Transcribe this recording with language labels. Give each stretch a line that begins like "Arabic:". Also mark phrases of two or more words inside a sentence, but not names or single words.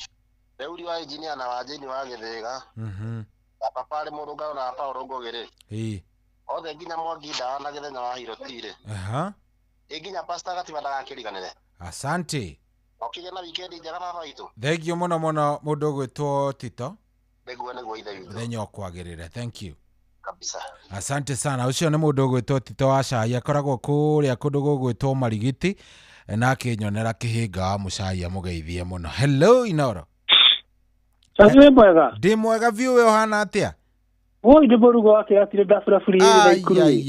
Kikuyu: Reuri wa engineer na wa Jeni wa Gĩthĩga. Papa arĩ mũrũngano na Paulo Ngogere. Othe nginya Mwangi Ndawa na Gĩthenya wa Hirotire. Nginya pastor Gatiba ndagakĩriganĩre. Asante. Okĩgĩa na weekend njega baba witũ. Thengio mũno mũndũ ũgwĩtwo Tito. Nĩguo ithe witũ. Mũthenya ũkwagĩrĩre.
English: Thank you.
Kikuyu: Kabisa.
Swahili: Asante sana.
Kikuyu: Ucio nĩ mũndũ ũgwĩtwo Tito wa Cai, akoragwo kũrĩa kũndũ gũgwĩtwo Marigiti na akĩnyonera kĩhĩnga wa mũcai amũgeithie mũno. Hello Inoro. Safi mwega. Ndi mwega biũ we ũhana atia? Woi ndi mũrugo wa kĩrati ndabura buri na ikuru.